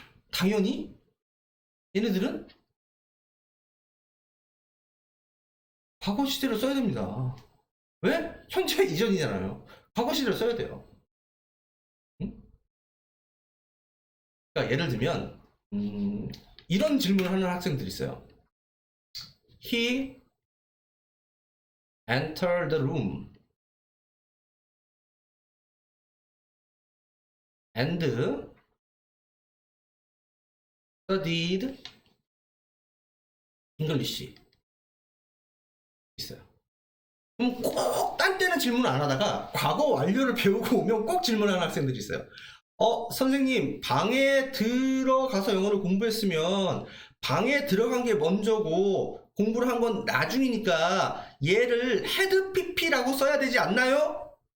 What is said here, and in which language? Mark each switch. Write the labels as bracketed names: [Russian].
[Korean] 당연히 얘네들은 과거 시제로 써야 됩니다. 왜? 현재 이전이잖아요. 과거 시제로 써야 돼요. 응? 그러니까 예를 들면 이런 질문을 하는 학생들이 있어요. [English] He entered the room and studied English. [Korean] 있어요. 그럼 꼭 딴 때는 질문 안 하다가 과거 완료를 배우고 오면 꼭 질문하는 학생들이 있어요. 선생님, 방에 들어가서 영어를 공부했으면 방에 들어간 게 먼저고 공부를 한 건 나중이니까 얘를 헤드 PP라고 써야 되지 않나요?